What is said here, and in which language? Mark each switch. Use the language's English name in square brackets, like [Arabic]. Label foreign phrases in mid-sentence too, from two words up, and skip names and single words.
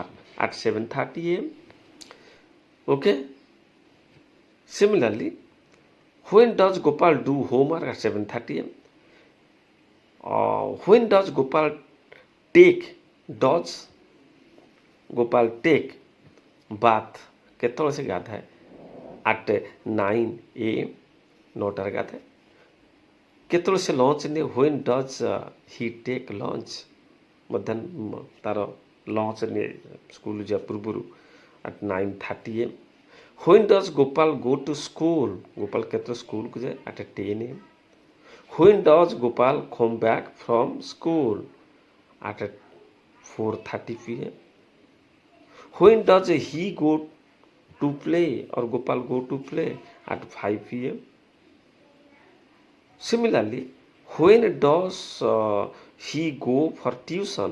[English] At 7:30 a.m. Okay. Similarly, when does Gopal do homework? At 7:30 a.m. When does Gopal take, does Gopal take bath? [Odia] କେତେବେଳେ ସେ ଗାଧାଏ? [English] At 9 a.m. [Odia] 9টাରେ ଗାଧାଏ। କେତେବେଳେ ସେ ଲଞ୍ଚ ନିଏ? [English] When does he take lunch? [Odia] ମଧ୍ୟାହ୍ନ ତାର ଲଞ୍ଚ ନିଏ ସ୍କୁଲ ଯିବା ପୂର୍ବରୁ [English] at 9:30 a.m. When does Gopal go to school? [Odia] Gopal କେତେବେଳେ ସ୍କୁଲକୁ ଯାଏ? [English] At 10 a.m. When does Gopal come back from school? At 4:30 p.m. When does he go to play, or Gopal go to play? At 5 p.m. Similarly, when does he go for tuition?